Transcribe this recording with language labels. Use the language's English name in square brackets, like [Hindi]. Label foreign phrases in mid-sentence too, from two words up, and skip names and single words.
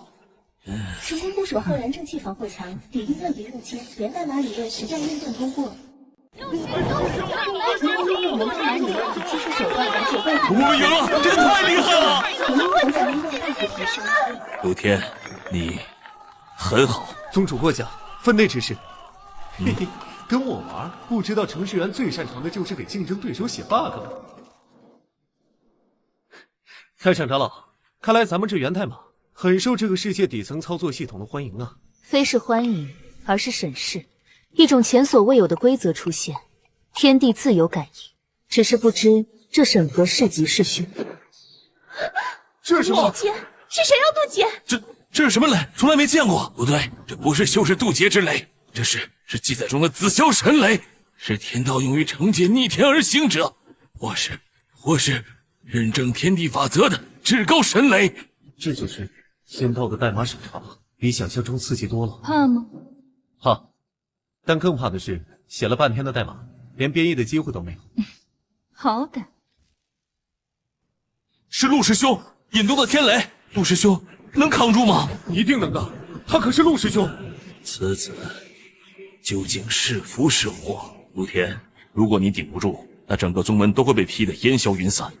[Chinese] 成功部署浩然正气防火墙，抵御乱敌入侵，源代码理論實戰驗證通過。成功利用源代碼理論以技術手段把解放。我們贏了，這太厲害了！成功應用大幅提升。陸天，你很好。宗主過獎，分內之事。嘿嘿，跟我玩，不知道程序員最擅長的就是給競爭對手寫 bug 了。太上長老，看來咱們這源代碼很受這個世界底層操作系統的歡迎啊。非是歡迎，而是審視。一種前所未有的規則出現，天地自有感應，只是不知這審核是吉是凶。這是什麼？渡劫？是誰要渡劫？這是什麼雷？從來沒見過。不對，這不是修士渡劫之雷，這是記載中的紫霄神雷，是天道用於懲戒逆天而行者，或是認證天地法則的至高神雷。這就是天道的代碼審查，比想象中刺激多了。怕嗎？怕，但更怕的是寫了半天的代碼，連編譯的機會都沒有。好歹是陸師兄引動的天雷，陸師兄能扛住嗎？一定能的，他可是陸師兄。此子究竟是福是禍？陸天，如果你頂不住，那整個宗門都會被劈得煙消雲散。